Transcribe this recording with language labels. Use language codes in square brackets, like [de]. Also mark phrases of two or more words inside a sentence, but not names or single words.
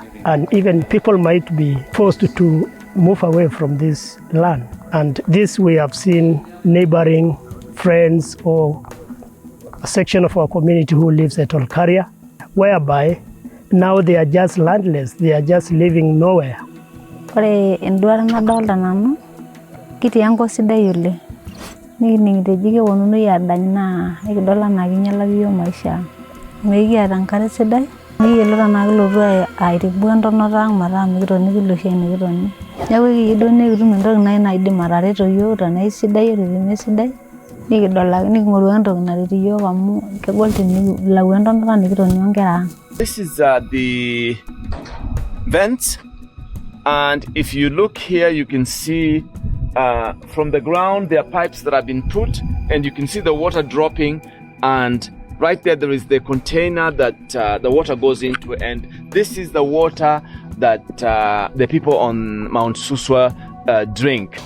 [en] And even people might be forced to move away from this land. And this we have seen neighboring friends or a section of our community who lives at Olkaria, whereby now they are just landless, they are just living nowhere. [mas] Kiti yango sidai yule. Nikitejike wonunu yadany na ikidola na kinyalaki yo maisha. Mekiata enkare sidai. Nikiyiolo naa kilotu airibu entonata ang' metaa mikitoni kilosho enikitoni. Neeku kiyieu duo nikitum entoki nai naidim atareto yiok tenaa isidai tenemesidai. Niking'oru entoki naret yiok amu kegol tenikilau entonata nikitoni onkera ang'. [en] This is the vents, and if you look here you can see from the ground there are pipes that have been put, and you can see the water dropping, and right there is the container that the water goes into, and this is the water that the people on Mount Suswa drink.